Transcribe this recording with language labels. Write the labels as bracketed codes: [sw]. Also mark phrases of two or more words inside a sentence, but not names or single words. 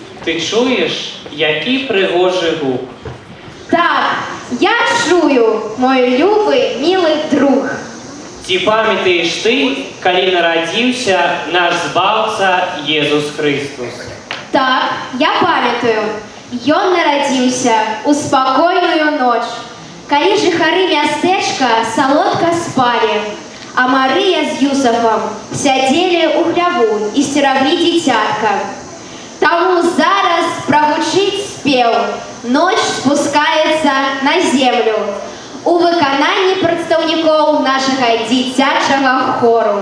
[uk] Ти чуєш, який пригожий гук? Так, я чую, мой любий, милий друг. Ці пам'ятаєш ти, коли народився наш Збавца Єсус Христос? [be] Так, я памятаю. Ён нарадзіўся у спакойную ноч, калі жыхары мястэчка салодка спалі, а Марыя з Юсафам сядзелі ў хляву і сцераглі дзіцятка. Таму зараз прагучыць спеў «Ноч спускаецца на землю» у выкананні прадстаўнікоў нашага дзіцячага хору.